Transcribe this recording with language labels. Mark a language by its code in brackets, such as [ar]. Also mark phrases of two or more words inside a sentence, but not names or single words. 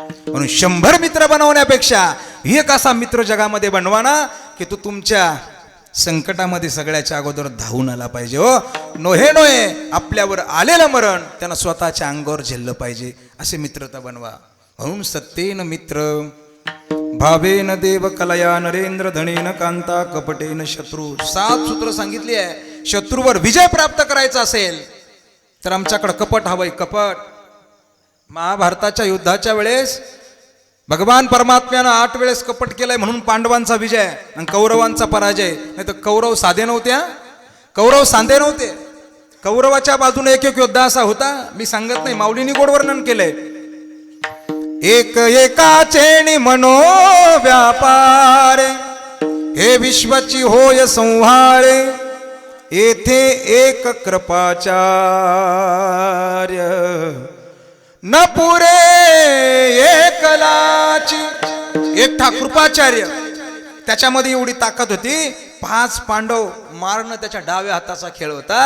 [mr] म्हणून 100 मित्र बनवण्यापेक्षा एक असा मित्र जगामध्ये बनवा ना की तो तुमच्या संकटामध्ये सगळ्याच्या अगोदर धावून आला पाहिजे. हो नोहे आपल्यावर आलेलं मरण त्यांना स्वतःच्या अंगावर झेललं पाहिजे, असे मित्रता बनवा. [sa] म्हणून सत्येन मित्र भावेन देव कलया नरेंद्र धनेन कांता कपटेन शत्रू. [mr] 7 सूत्र सांगितली आहे. शत्रूवर विजय प्राप्त करायचा असेल तर आमच्याकडे कपट हवंय, कपट. महाभारताच्या युद्धाच्या वेळेस भगवान परमात्म्यानं 8 वेळेस कपट केलंय म्हणून पांडवांचा विजय आणि कौरवांचा पराजय. नाही तर कौरव साधे नव्हते, कौरव सांधे नव्हते. कौरवाच्या बाजूने एक एक योद्धा असा होता, मी सांगत नाही, माऊलींनी गोड वर्णन केलंय. एक एकाचेणी मनो व्यापारे, हे विश्वाची होय संहारे, येथे एक कृपाचार्य न पुरे एकलाची. एकटा कृपाचार्य, त्याच्यामध्ये एवढी ताकद होती. 5 पांडव मारणं त्याच्या डाव्या हाताचा खेळ होता.